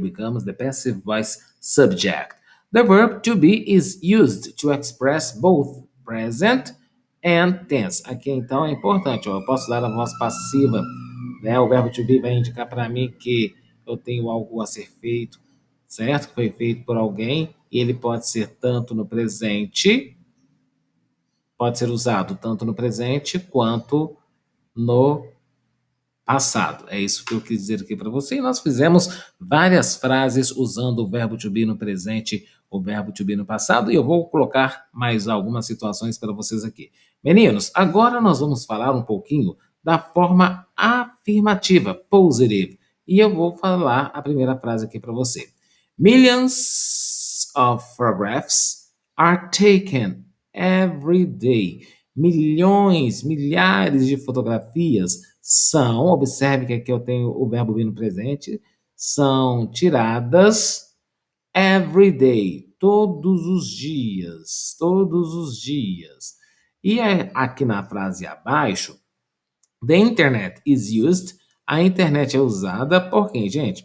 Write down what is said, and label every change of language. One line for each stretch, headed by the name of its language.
English: Becomes the passive voice subject. The verb to be is used to express both present and tense.
Portuguese: Aqui então é importante, ó, eu posso dar a voz passiva, né? O verbo to be vai indicar para mim que eu tenho algo a ser feito, certo? Que foi feito por alguém, e ele pode ser tanto no presente, pode ser usado tanto no presente quanto no passado. É isso que eu quis dizer aqui para você. E nós fizemos várias frases usando o verbo to be no presente, o verbo to be no passado, e eu vou colocar mais algumas situações para vocês aqui. Meninos, agora nós vamos falar um pouquinho da forma afirmativa, positive. E eu vou falar a primeira frase aqui para você.
English: Millions of photographs are taken every day.
Portuguese: Milhões, milhares de fotografias são, observe que aqui eu tenho o verbo be no presente, são tiradas
English: every day,
Portuguese: todos os dias, todos os dias. E aqui na frase abaixo,
English: the internet is used,
Portuguese: a internet é usada por quem, gente?